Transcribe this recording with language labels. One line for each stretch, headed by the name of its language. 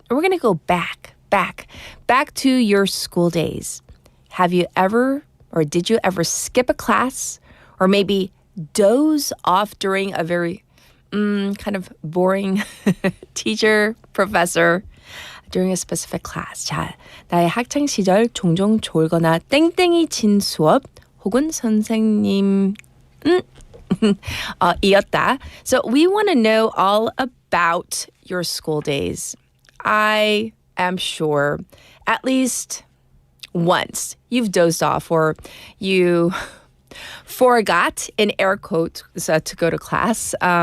English: We're going to go back to your school days. Have you ever, or did you ever skip a class, or maybe doze off during a very kind of boring teacher, professor, during a specific class?
Korean: 자, 나의 학창 시절 종종 졸거나 땡땡이 친 수업 혹은 선생님 이었다.
English: So we want to know all about your school days. I am sure at least once you've dozed off or you forgot, in air quotes, to go to class.